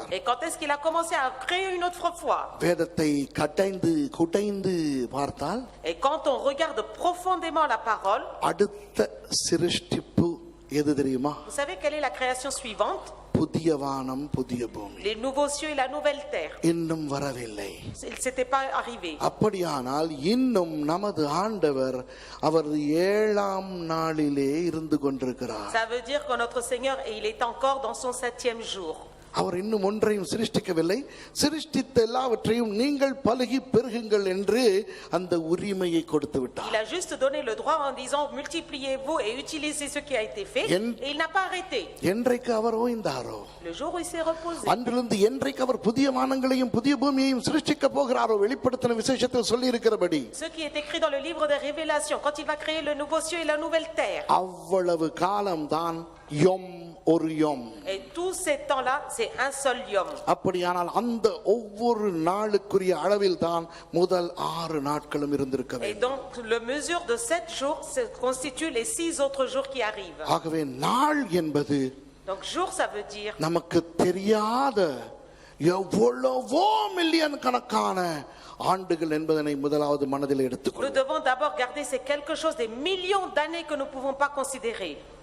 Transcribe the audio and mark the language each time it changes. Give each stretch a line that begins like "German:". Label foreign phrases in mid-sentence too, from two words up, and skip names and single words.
French: Et quand est-ce qu'il a commencé à créer une autre fois?
Tamil: வேதத்தை குடைந்து பார்த்தால்
French: Et quand on regarde profondément la parole,
Tamil: அடுத்த சிருஷ்டிப்பு எது தெரியுமா?
French: vous savez quelle est la création suivante?
Tamil: புதிய வானம் புதிய பூமி.
French: Les nouveaux cieux et la nouvelle terre.
Tamil: இன்னும் வரவில்லை.
French: Il s'était pas arrivé.
Tamil: அப்படியானால் இன்னும் நமது ஆண்டவர் அவர் ஏழாம் நாளிலே இருந்து கொண்டிருக்கிறார்.
French: Ça veut dire que notre Seigneur, il est encore dans son 7e jour.
Tamil: அவர் இன்னும் ஒன்றையும் சிருஷ்டிக்கவில்லை. சிருஷ்டித்த எல்லாவற்றையும் நீங்கள் பலுகி பெருகுங்கள் என்று அந்த உரிமையை கொடுத்து விட்டார்.
French: Il a juste donné le droit en disant multipliez-vous et utilisez ce qui a été fait. Et il n'a pas arrêté.
Tamil: என்றைக்கு அவர் ஓய்ந்தாரோ,
French: Le jour où il s'est reposé.
Tamil: அன்றிலிருந்து என்றைக்கு அவர் புதிய வானங்களையும் புதிய பூமியையும் சிருஷ்டிக்க போகிறாரோ, வெளிப்படுத்தின விசேஷத்தில் சொல்லி இருக்கிறபடி,
French: Ce qui est écrit dans le livre des Révélations, quand il va créer le nouveau ciel et la nouvelle terre.
Tamil: அவ்வளவு காலம்தான் யோம் ஒரு யோம்.
French: Et tous ces temps-là, c'est un seul yom.
Tamil: அப்படியானால் அந்த ஒவ்வொரு நாளுக்குரிய அளவில் தான் முதல் 6 நாட்களும் இருந்திருக்க
French: Et
Tamil: வேண்டும்.
French: donc, la mesure de 7 jours constitue les 6 autres jours qui arrivent.
Tamil: ஆகவே நாள் என்பது
French: Donc, jour, ça veut dire
Tamil: நமக்கு தெரியாத எவ்வளவோ மில்லியன் கணக்கான ஆண்டுகள் என்பதனை முதலாவது மனதில்
French: nous
Tamil: எடுத்துக்கொள்ளும்.
French: devons d'abord garder c'est quelque chose des millions d'années que nous ne pouvons pas considérer.